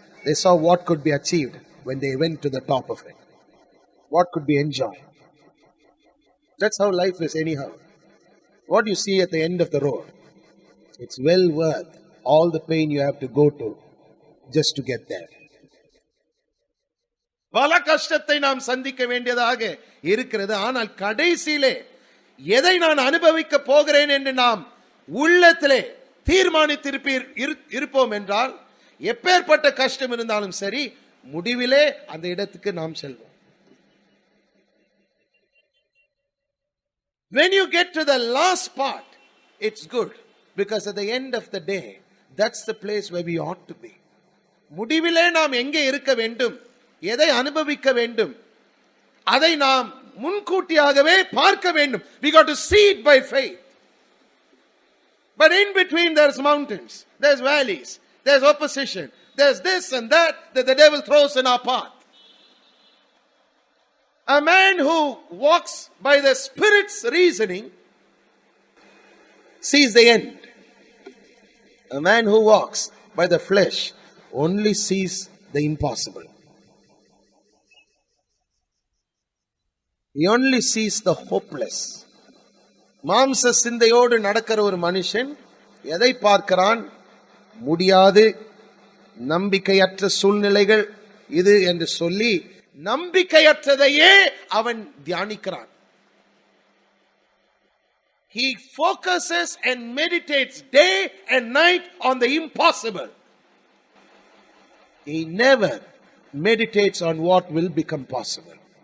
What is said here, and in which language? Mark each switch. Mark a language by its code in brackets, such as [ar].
[en] They saw what could be achieved when they went to the top of it. What could be enjoyed. That's how life is anyhow. What you see at the end of the road, it's well worth all the pain you have to go to just to get there. [ta] பல கஷ்டத்தை நாம் சந்திக்க வேண்டியதாக இருக்கிறது. ஆனால் கடைசியிலே எதை நான் அனுபவிக்க போகிறேன் என்று நாம் உள்ளத்திலே தீர்மானித்திருப்போம் என்றால், எப்பேற்பட்ட கஷ்டம் இருந்தாலும் சரி, முடிவிலே அந்த இடத்துக்கு நாம் செல்வோம். [en] When you get to the last part, it's good. Because at the end of the day, that's the place where we ought to be. [ta] முடிவிலே நாம் எங்கே இருக்க வேண்டும், எதை அனுபவிக்க வேண்டும், அதை நாம் முன்கூட்டியாகவே பார்க்க வேண்டும். [en] We got to see it by faith. But in between there's mountains, there's valleys, there's opposition, there's this and that the devil throws in our path. A man who walks by the Spirit's reasoning sees the end. A man who walks by the flesh only sees the impossible. He only sees the hopeless. [ta] மாம்ச சிந்தையோடு நடக்கிற ஒரு மனுஷன் எதை பார்க்கிறான்? முடியாது, நம்பிக்கையற்ற சூழ்நிலைகள் இது என்று சொல்லி நம்பிக்கையற்றதையே அவன் தியானிக்கிறான். [en] He focuses and meditates day and night on the impossible. He never meditates on what will become possible.